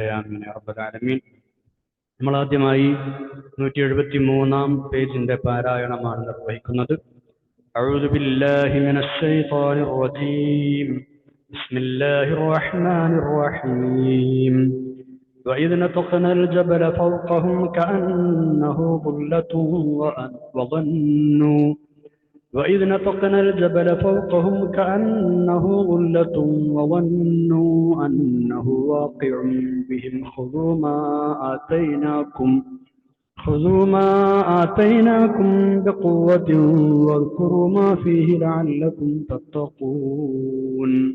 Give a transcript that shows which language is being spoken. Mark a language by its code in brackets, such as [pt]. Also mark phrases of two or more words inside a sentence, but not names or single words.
[ar] آمين يا رب العالمين. [ml] നമ്മൾ ആദ്യമായി 173-ാം പേജിന്റെ പാരായണമാണ് നിർവഹിക്കുന്നത്. [ar] أعوذ بالله من الشيطان الرجيم. بسم الله الرحمن الرحيم. وإذ نتقنا الجبل فوقهم كأنه ظلة وظنوا وإذ نتقنا الجبل فوقهم كأنه ظلة وظنوا أنه واقع بهم خذوا ما آتيناكم بقوة واذكروا ما فيه لعلكم تتقون.